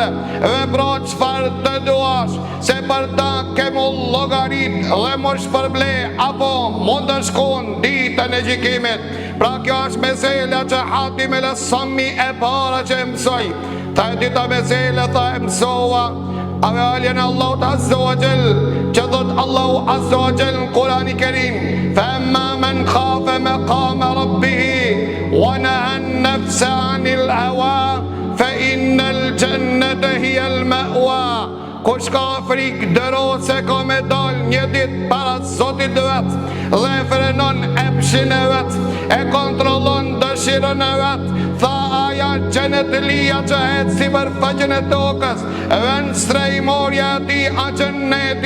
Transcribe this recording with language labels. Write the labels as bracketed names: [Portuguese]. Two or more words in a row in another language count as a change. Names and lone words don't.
[Albanian] Vepro çfarë të duash, se për ta ke mu llogarit dhe mu shpërble, apo mund të shkon ditën e gjykimit. Pra kjo është mesela që Hatim el-Asami e para që mësoj. Tha: e dyta mesela, tha, e mësova avaljen Allahut [Arabic] عز وجل, [Albanian] që thot Allahu [Arabic] عز وجل [Albanian] në Kurani Kerim: [Arabic] فأما من خاف مقام ربه ونهى النفس عن الهوى فإن الجنة هي المأوى. [Albanian] Kush ka frikë dëro se ka me dal një ditë para Zotit vet dhe frenon epshin e vet, e kontrollon dëshirën e vet, tha: aja xhenetlia që het si për faqen e tokës, vend strejmorja e ti a xheneti.